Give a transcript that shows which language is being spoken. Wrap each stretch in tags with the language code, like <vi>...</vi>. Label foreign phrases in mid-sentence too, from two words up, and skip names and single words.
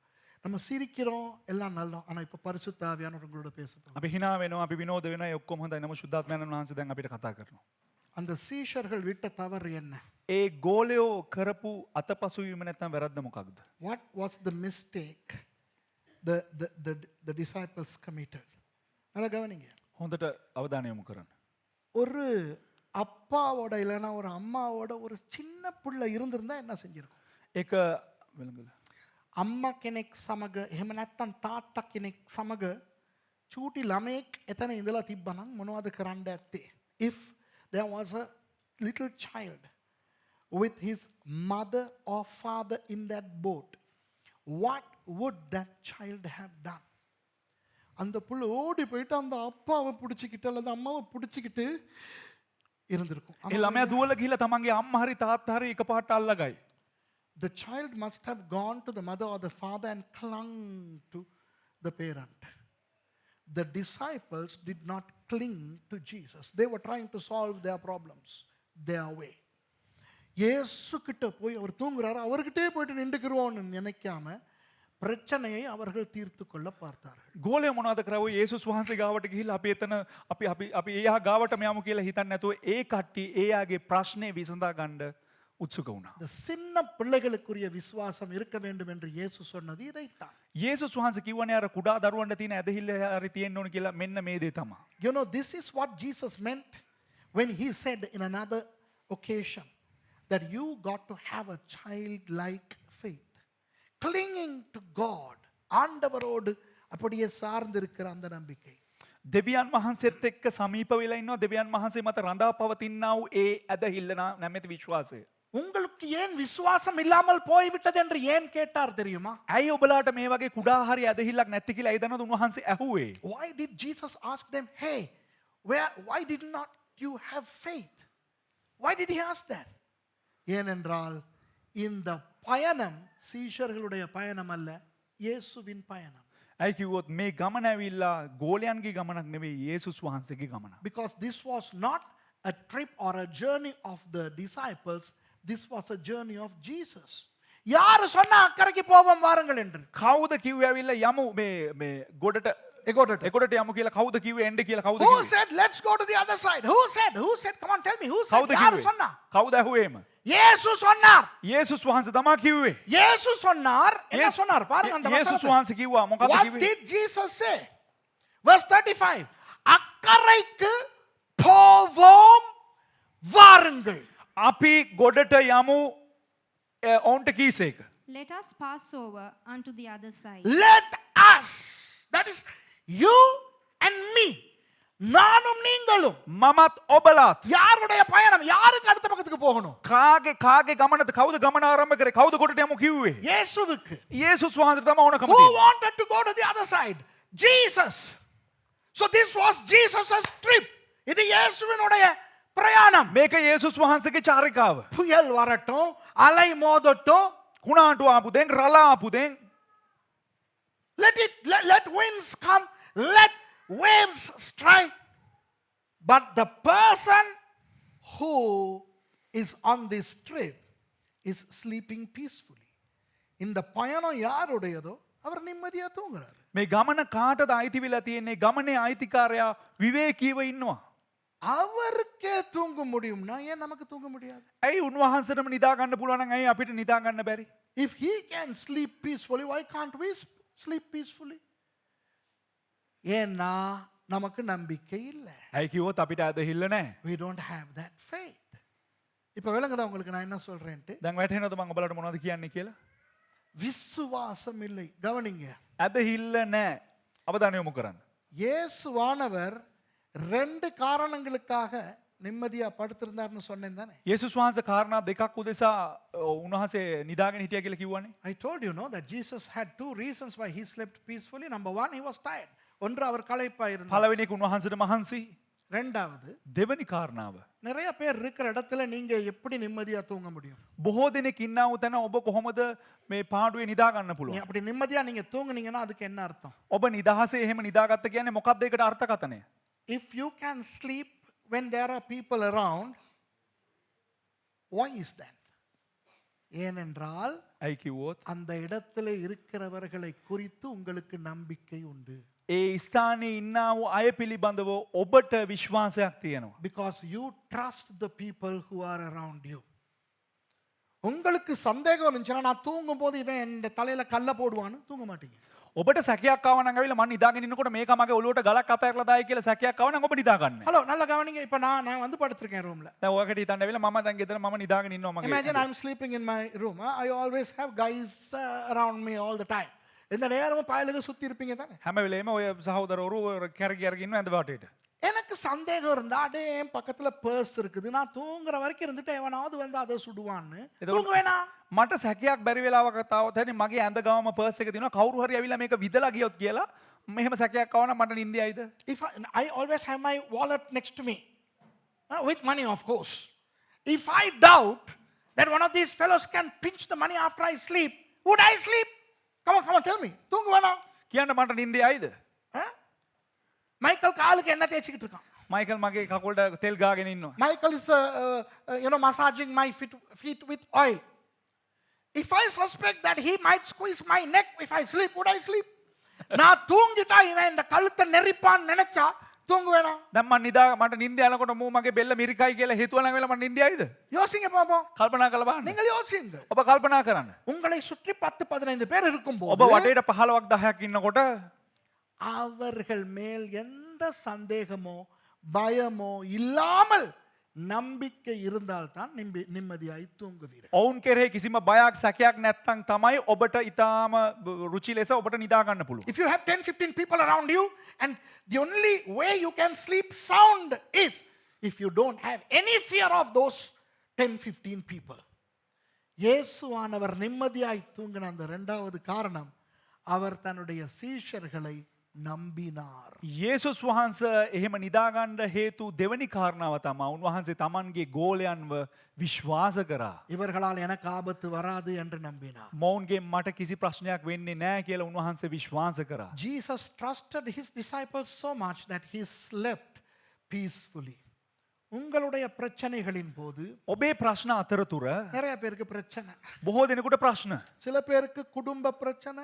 <ta>நம்ம சிரிக்கிறோம் எல்லாம் நல்லா, ஆனா இப்ப பரிசுத்த ஆவியானவர் உங்களோட பேச போகிறார்.</ta> <si>අපි hina වෙනවා, අපි විනෝද වෙනවා, ඒ ඔක්කොම හොඳයි. නමුත් ශුද්ධාත්මයන් වහන්සේ දැන් අපිට කතා කරනවා.</si> <ta>அந்த சீஷர்கள் விட்ட தவறு என்ன?</ta> <si>ඒ ගෝලයෝ කරපු අතපසුවීම නැත්නම් වැරද්ද මොකක්ද?</si> <en>What was the mistake the disciples committed?</en> <ta>நல்லா கவனிங்க.</ta> <si>හොඳට අවධානය යොමු කරන්න.</si> <ta>ஒரு அப்பாவோட இல்லைன்னா ஒரு அம்மாவோட ஒரு சின்ன புள்ள இருந்திருந்தா என்ன செஞ்சிருக்கும்?</ta> <si>ඒක වෙලඟිල්ල. අම්මා කෙනෙක් සමග එහෙම නැත්නම් තාත්තා කෙනෙක් සමග චූටි ළමයෙක් එතන ඉඳලා තිබ්බනම් මොනවද කරන්න ඇත්තේ?</si> <en>If there was a little child with his mother or father in that boat, what would that child have done?</en> <ta>அந்த புள்ள ஓடி போயிட்டு அந்த அப்பாவை பிடிச்சிக்கிட்டு அல்லது அம்மாவை பிடிச்சிக்கிட்டு இருந்திருக்கும்.</ta> <si>ඒ ළමයා දුවල ගිහිල්ලා තමන්ගේ අම්මා හරි තාත්තා හරි එකපාරට අල්ලගයි.</si> <en>The child must have gone to the mother or the father and clung to the parent. The disciples did not cling to Jesus. They were trying to solve their problems their way.</en> <ta>இயேசு கிட்ட போய் அவர் தூங்குறாரு, அவர்கிட்டே போயிட்டு நின்றுக்கிறோன்னு நினைக்காம பிரச்சனையை அவர்கள் தீர்த்து கொள்ள பார்த்தார்கள்.</ta> <si>ගෝලය මොනවද කරාවෝ? යේසුස් වහන්සේ ගාවට ගිහිල්ලා අපි එතන අපි එයා ගාවටම යමු කියලා හිතන්නේ නැතුව ඒ කට්ටිය එයාගේ ප්‍රශ්නේ විසඳා ගන්න උත්සුක වුණා.</si> <ta>இந்த சின்ன பிள்ளைகளுக்குரிய விசுவாசம் இருக்க வேண்டும் என்று இயேசு சொன்னது இதைத்தான்.</ta> <si>යේසුස් වහන්සේ කිව්වනේ අර කුඩා දරුවන්ට තියෙන ඇදහිල්ල හරි තියෙන්න ඕන කියලා. මෙන්න මේ දේ තමයි.</si> <en>You know, this is what Jesus meant when he said in another occasion that you got to have a childlike faith. Clinging to God.</en> <ta>ஆண்டவரோடு அப்படியே சார்ந்திருக்கிற அந்த நம்பிக்கை.</ta> <si>දෙවියන් වහන්සේත් එක්ක සමීප වෙලා ඉන්නවා. දෙවියන් වහන්සේ මත රඳා පවතිනා වූ ඒ ඇදහිල්ල නැමැති විශ්වාසය.</si> <ta>உங்களுக்கு ஏன் விசுவாசம் இல்லாமல் போய்விட்டது என்று ஏன் கேட்டார் தெரியுமா?</ta> <si>ඇයි ඔබලාට මේ වගේ කුඩා හරි ඇදහිල්ලක් නැති කියලා ඒ දන්නවද උන්වහන්සේ ඇහුවේ?</si> <en>Why did Jesus ask them, hey, why did not you have faith? Why did he ask that?</en> <ta>ஏனென்றால் இந்த பயணம் சீஷர்களுடைய பயணம் அல்ல, இயேசுவின் பயணம்.</ta> <si>ඇයි කිව්වොත් මේ ගමන ඇවිල්ලා ගෝලයන්ගේ ගමනක් නෙවෙයි, යේසුස් වහන්සේගේ ගමනක්.</si> <en>Because this was not a trip or a journey of the disciples, this was a journey of Jesus.</en> <ta>யாரு சொன்னா அக்கறைக்கு போவோம் வாருங்கள் என்று?</ta> <si>කවුද කිව්වේ ඇවිල්ලා යමු මේ ගොඩට එගොඩට යමු කියලා? කවුද කිව්වේ එන්න කියලා? කවුද</si> <en>Who</en> <si>කිව්වේ?</si> <en>said let's go to the other side? Who said? Come on, tell me. Who said?</en> <si>කවුද</si> <ta>யாரு</ta> <si>කිව්වේ?</si> <ta>சொன்னா?</ta> <si>කවුද ඇහුවේම?</si> <ta>இயேசு சொன்னார்.</ta> <si>යේසුස් වහන්සේ තමයි කිව්වේ.</si> <ta>இயேசு சொன்னார். என்ன சொன்னார்? பாருங்க அந்த</ta> <si>යේසුස්</si> <ta>வசனத்தை.</ta> <si>වහන්සේ කිව්වා මොකක්ද</si> <en>What</en> <si>කිව්වේ?</si> <en>did Jesus say? Verse 35.</en> <ta>அக்கறைக்கு போவோம் வாருங்கள்.</ta> <si>අපි ගොඩට යමු ඔවුන්ට කීසේක.</si> <en>Let us pass over unto the other side. Let us. That is you and me.</en> <ta>நானும் நீங்களும்.</ta> <si>මමත් ඔබලාත්.</si> <ta>யாருடைய பயணம்? யாருக்கு அடுத்த பக்கத்துக்கு போகணும்?</ta> <si>කාගේ ගමනද? කවුද ගමන ආරම්භ කරේ? කවුද ගොඩට යමු කිව්වේ?</si> <ta>இயேசுவுக்கு.</ta> <si>යේසුස් වහන්සේ තමයි ඕනකම</si> <en>Who</en> <si>තියෙන්නේ.</si> <en>wanted to go to the other side? Jesus. So this was Jesus' trip.</en> <ta>இது இயேசுவினுடைய பிரயாணம்.</ta> <si>මේක යේසුස් වහන්සේගේ චාරිකාව.</si> <ta>புயல் வரட்டும், அலை மோதட்டும்,</ta> <si>කුණාටු ආපු දෙන් රළ ආපු දෙන්</si> <en>let winds come, let waves strike. But the person who is on this trip is sleeping peacefully.</en> <ta>இந்த பயணம் யாருடையதோ அவர் நிம்மதியா தூங்குறாரு.</ta> <si>මේ ගමන කාටද අයිති වෙලා තියෙන්නේ? ගමනේ අයිතිකාරයා විවේකීව ඉන්නවා.</si> <ta>அவருக்கே தூங்க முடியும்னா ஏன் நமக்கு தூங்க முடியாது?</ta> <si>ඇයි උන්වහන්සේටම නිදා ගන්න පුළුවන් නම් ඇයි අපිට නිදා ගන්න බැරි?</si> <en>If he can sleep peacefully, why can't we sleep peacefully?</en> <ta>ஏன்னா நமக்கு நம்பிக்கை இல்லை.</ta> <si>ඇයි කිව්වොත් අපිට ඇදහිල්ල නැහැ.</si> <en>We don't have that faith.</en> <ta>இப்ப விளங்குதா உங்களுக்கு நான் என்ன சொல்றேன்ட்டு?</ta> <si>දැන් වැටහෙනවද මම ඔබලට මොනවද කියන්නේ කියලා?</si> <ta>விசுவாசம் இல்லை. கவனிங்க.</ta> <si>ඇදහිල්ල නැහැ. අවධානය යොමු කරන්න.</si> <ta>இயேசுவானவர் ரெண்டு காரணங்களுக்காக நிம்மதியா படுத்திருந்தார்னு சொன்னேன் தானே?</ta> <si>යේසුස් වහන්සේ කාරණා දෙකක් උදෙසා උන්වහන්සේ නිදාගෙන හිටියා කියලා කිව්වනේ.</si> <en>I told you, no, that Jesus had two reasons why he slept peacefully. Number one, he was tired.</en> <ta>ஒன்று அவர் களைப்பாய் இருந்தார்.</ta> <si>පළවෙනි එක උන්වහන්සේට මහන්සි.</si> <ta>ரெண்டாவது,</ta> <si>දෙවනි කාරණාව.</si> <ta>நிறைய பேர் இருக்கிற இடத்துல நீங்க எப்படி நிம்மதியா தூங்க முடியும்?</ta> <si>බොහෝ දෙනෙක් ඉන්නා වූ තැන ඔබ කොහොමද මේ පාඩුවේ නිදා ගන්න</si> <ta>நீ</ta> <si>පුළුවන්?</si> <ta>அப்படி நிம்மதியா நீங்க தூங்குனீங்கன்னா அதுக்கு என்ன அர்த்தம்?</ta> <si>ඔබ නිදහසේ එහෙම නිදාගත්ත කියන්නේ මොකක්ද ඒකට අර්ථකථනය?</si> <en>If you can sleep when there are people around, why is that?</en> <ta>ஏனென்றால்</ta> <si>ඇයි කිව්වොත්</si> <ta>அந்த இடத்துல இருக்கிறவர்களை குறித்து உங்களுக்கு நம்பிக்கை உண்டு.</ta> <si>ඒ ස්ථානයේ ඉන්නා වූ අය පිළිබඳව ඔබට විශ්වාසයක් තියෙනවා.</si> <en>Because you trust the people who are around you.</en> <ta>உங்களுக்கு சந்தேகம் இருந்துச்சுன்னா நான் தூங்கும் போது இவன் இந்த தலையில கல்ல போடுவான்னு தூங்க மாட்டீங்க.</ta> <si>ඔබට සැකයක් ආව නම් ඇවිල්ලා මම නිදාගෙන ඉන්නකොට මේක මගේ ඔලුවට ගලක් අතහැරලා දායි කියලා සැකයක් ආව නම් ඔබ නිදා ගන්න.</si> <ta>ஹலோ நல்லா கவனிங்க. இப்ப நான் வந்து படுத்திருக்கேன் ரூம்ல.</ta> <si>දැන් ඔයකට හිතන්න ඇවිල්ලා මම දැන් ගෙදර මම නිදාගෙන ඉන්නවා මගේ.</si> <en>Imagine I'm sleeping in my room. I always have guys around me all the time.</en> <ta>இந்த நேரமும் பாயலுக்கு சுத்தி இருப்பீங்க தானே?</ta> <si>හැම වෙලේම ඔය සහෝදරවරු කැරකි අරගෙන ඉන්නවා ඇඳ වටේට.</si> <ta>எனக்கு சந்தேகம் இருந்தா அடே என் பக்கத்துல பர்ஸ் இருக்குது, நான் தூங்குற வரைக்கும் இருந்துட்டு எவனாவது வந்து அதை சுடுவான்னு தூங்க வேணாம்.</ta> <si>මට සැකයක් බැරි වෙලාවකට තාවත් හරි මගේ ඇඳ ගාම පර්ස් එක තියෙනවා කවුරු හරි ඇවිල්ලා මේක විදලා ගියොත් කියලා මෙහෙම සැකයක් ආව නම් මට නිින්දයයිද?</si> <en>If I always have my wallet next to me, with money of course. If I doubt that one of these fellows can pinch the money after I sleep, would I sleep? Come on, tell me.</en> <ta>தூங்க வேணாம்.</ta> <si>කියන්න මට නිින්දයයිද?</si> <ta>மைக்கேல் காலுக்கு என்ன தேய்ச்சிக்கிட்டு இருக்கான்?</ta> <si>මයිකල් මගේ කකුලට තෙල් ගාගෙන ඉන්නවා.</si> <en>Michael is massaging my feet with oil. If I suspect that he might squeeze my neck if I sleep, would I sleep?</en> <ta>நான் தூங்கிட்டா இவன் இந்த கழுத்தை நெரிப்பான்னு நினைச்சா தூங்க வேணாம்.</ta> <si>දැන් මම නිදා මට නිින්ද යනකොට මූ මගේ බෙල්ල මිරිකයි කියලා හේතුව නම් වෙලා මට නිින්දයයිද?</si> <ta>யோசிங்க பாப்போம்.</ta> <si>කල්පනා කරලා බලන්න.</si> <ta>நீங்கள் யோசிங்க.</ta> <si>ඔබ කල්පනා කරන්න.</si> <ta>உங்களை சுற்றி 10-15 பேர்</ta> <si>ඔබ</si> <ta>இருக்கும்போது</ta> <si>වටේට 15ක් 10ක් ඉන්නකොට</si> <ta>அவர்கள் மேல் எந்த சந்தேகமோ பயமோ இல்லாமல் நம்பிக்கை இருந்தால்தான் நிம்மதியாய் தூங்குவீர்கள்.</ta> <si>ඔවුන් කෙරෙහි කිසිම බයක් සැකයක් නැත්තම් තමයි ඔබට ඊටාම රුචි ලෙස ඔබට නිදා ගන්න පුළුවන්.</si> <en>If you have 10-15 people around you and the only way you can sleep sound is if you don't have any fear of those 10-15 people.</en> <ta>இயேசுவானவர் நிம்மதியாய் தூங்கின அந்த இரண்டாவது காரணம் அவர் தன்னுடைய சீஷர்களை නම්බිනාර්.</ta> <si>යේසුස් වහන්සේ එහෙම නිදාගන්න හේතු දෙවනි කාරණාව තමයි උන්වහන්සේ තමන්ගේ ගෝලයන්ව විශ්වාස කරා.</si> <ta>இவர்களால் எனக்கு ஆபத்து வராது என்று நம்பினார்.</ta> <si>මොවුන්ගේ මට කිසි ප්‍රශ්නයක් වෙන්නේ නැහැ කියලා උන්වහන්සේ විශ්වාස කරා.</si> <en>Jesus trusted his disciples so much that he slept peacefully.</en> <ta>உங்களுடைய பிரச்சனைகளின் போது</ta> <si>ඔබේ ප්‍රශ්න අතරතුර</si> <ta>நிறைய பேருக்கு பிரச்சனை.</ta> <si>බොහෝ දෙනෙකුට ප්‍රශ්න.</si> <ta>சில பேருக்கு குடும்ப பிரச்சனை.</ta>